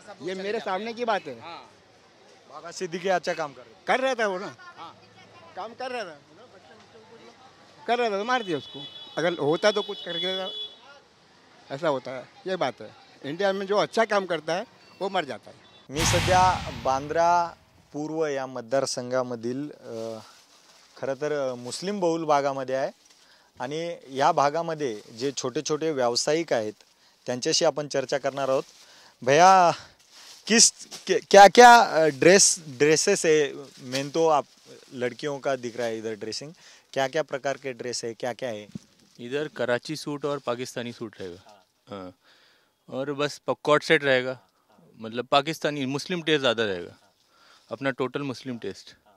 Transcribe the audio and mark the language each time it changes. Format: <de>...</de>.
<hi>ये मेरे सामने की बात है। बाबा सिद्दीकी अच्छा काम कर रहा था वो ना, काम कर रहा था तो मार दिया उसको। अगर होता तो कुछ करके ऐसा होता है, ये बात है। इंडिया में जो अच्छा काम करता है वो मर जाता है।</hi> <mr>मी सध्या बांद्रा पूर्व या मतदारसंघामधील खरं तर मुस्लिम बहुल भागामध्ये आहे आणि या भागामध्ये जे छोटे छोटे व्यावसायिक आहेत त्यांच्याशी आपण चर्चा करणार आहोत।</mr> <hi>भैया क्या क्या ड्रेसेस है? मेन तो आप लड़कियों का दिख रहा है इधर ड्रेसिंग, क्या क्या प्रकार के ड्रेस है, क्या क्या है इधर? कराची सूट और पाकिस्तानी सूट रहेगा। हाँ, और बस पकॉट सेट रहेगा, मतलब पाकिस्तानी मुस्लिम टेस्ट ज़्यादा रहेगा, अपना टोटल मुस्लिम टेस्ट।</hi>